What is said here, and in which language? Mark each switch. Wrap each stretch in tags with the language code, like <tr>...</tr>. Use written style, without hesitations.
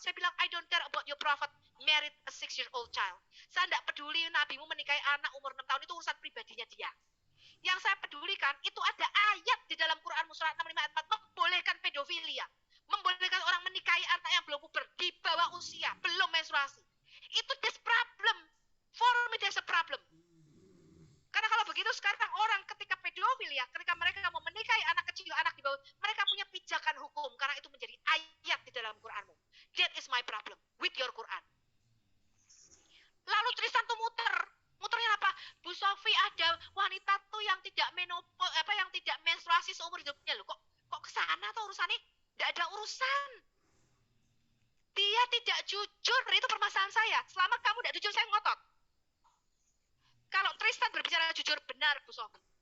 <id>Saya bilang,</id> <en>I don't care about your prophet married a 6-year-old child.</en> <id>Saya tidak peduli nabimu menikahi anak umur 6 tahun, itu urusan pribadinya dia. Yang saya pedulikan, itu ada ayat di dalam Quran surat 65 ayat 4 membolehkan pedofilia. Membolehkan orang menikahi anak yang belum puber, di bawah usia, belum menstruasi. Itu</id> <en>there's problem. For me there's a problem.</en> <id>Karena kalau begitu sekarang orang ketika pedofil ya, ketika mereka mau menikahi anak kecil, anak di bawah, mereka punya pijakan hukum karena itu menjadi ayat di dalam Quranmu.</id> <en>That is my problem with your Quran.</en> <id>Lalu Tristan tuh muternya apa? Bu Sofi, ada wanita tuh yang tidak menstruasi seumur hidupnya loh. Kok kesana tuh urusannya? Tidak ada urusan. Dia tidak jujur, itu permasalahan saya. Selama kamu tidak jujur, saya ngotot. Kalau Tristan berbicara jujur, benar Bu Sofi.</id>